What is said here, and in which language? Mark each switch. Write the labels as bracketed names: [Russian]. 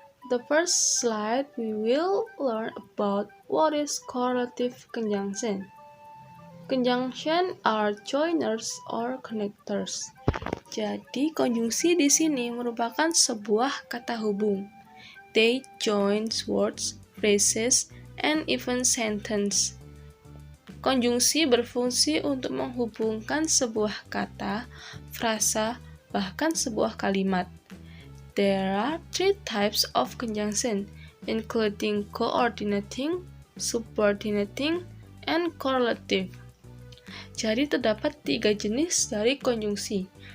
[English] The first slide we will learn about what is correlative conjunction. Conjunction are joiners or connectors. [Indonesian] Jadi konjungsi di sini merupakan sebuah kata hubung. [English] They join words, phrases, and even sentence. [Indonesian] Konjungsi berfungsi untuk menghubungkan sebuah kata, frasa, bahkan sebuah kalimat. [English] There are three types of conjunction, including coordinating, subordinating, and correlative. [Indonesian] Jadi terdapat 3 jenis dari konjungsi.